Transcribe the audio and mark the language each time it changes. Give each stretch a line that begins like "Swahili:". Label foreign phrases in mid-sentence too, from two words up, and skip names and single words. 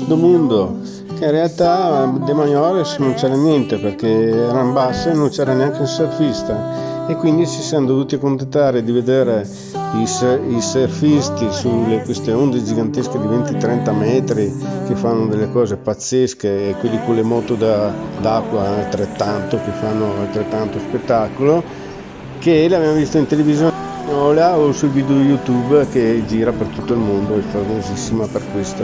Portuguese: do mundo,
Italian: che in realtà
Portuguese: de maiores
Italian: non c'era niente perché erano basse e non c'era neanche un surfista, e quindi ci siamo dovuti accontentare di vedere i surfisti sulle queste onde gigantesche di 20-30 metri che fanno delle cose pazzesche, e quelli con le moto d'acqua altrettanto, che fanno altrettanto spettacolo, che l'abbiamo visto in televisione spagnola o sui video YouTube che gira per tutto il mondo, è famosissima per questo.